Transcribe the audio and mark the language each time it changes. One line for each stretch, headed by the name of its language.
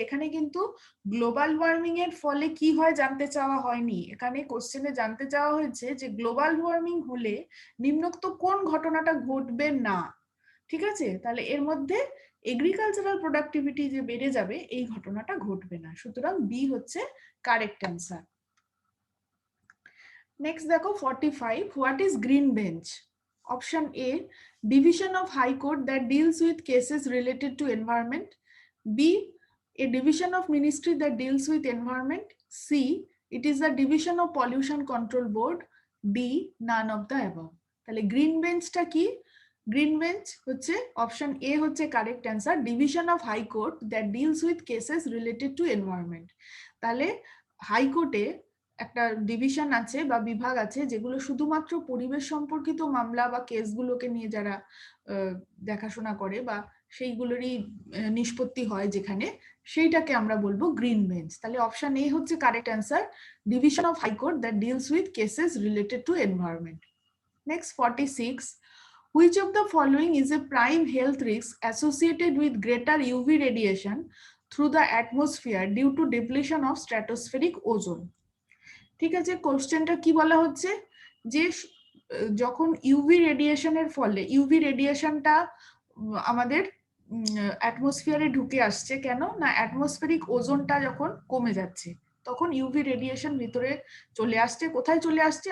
Bangla: এখানে কিন্তু global warming এর ফলে কি হয় জানতে চাওয়া হয়নি, এখানে কোশ্চেনে জানতে চাওয়া হয়েছে যে গ্লোবাল ওয়ার্মিং হলে নিম্নোক্ত কোন ঘটনাটা ঘটবে না। ঠিক আছে, তাহলে এর মধ্যে এগ্রিকালচারাল প্রোডাক্টিভিটি যে বেড়ে যাবে এই ঘটনাটা ঘটবে না, সুতরাং বি হচ্ছে কারেক্ট অ্যান্সার।
English: next
Bangla: দেখো
English: 45, what is green bench? Option A, division of high court that deals with cases related to environment, B, a division of ministry that deals with environment, C, it is the division of pollution control board, D, none of the above.
Bangla: তাহলে green বেঞ্চটা কি?
English: Green bench হচ্ছে option A হচ্ছে correct answer, division of high court that deals with cases related to environment.
Bangla: তাহলে হাইকোর্টে একটা division আছে বা বিভাগ আছে যেগুলো শুধুমাত্র পরিবেশ সম্পর্কিত মামলা বা কেসগুলোকে নিয়ে যারা দেখাশোনা করে বা সেইগুলোরই নিষ্পত্তি হয় যেখানে, সেইটাকে আমরা বলবো গ্রিন বেঞ্চ।
English: তাহলে option A হচ্ছে correct answer, division of high court that deals with cases related to environment. Next 46, which of the following is a prime health risk associated with greater UV radiation through the atmosphere due to depletion of stratospheric ozone?
Bangla: ঠিক আছে, কোশ্চেনটা কি বলা হচ্ছে যে যখন UV রেডিয়েশনের ফলে, ইউভি রেডিয়েশনটা আমাদের অ্যাটমসফিয়ারে ঢুকে আসছে, কেন না অ্যাটমসফেরিক ওজোনটা যখন কমে যাচ্ছে তখন ইউভি রেডিয়েশন ভিতরে চলে আসছে। কোথায় চলে আসছে?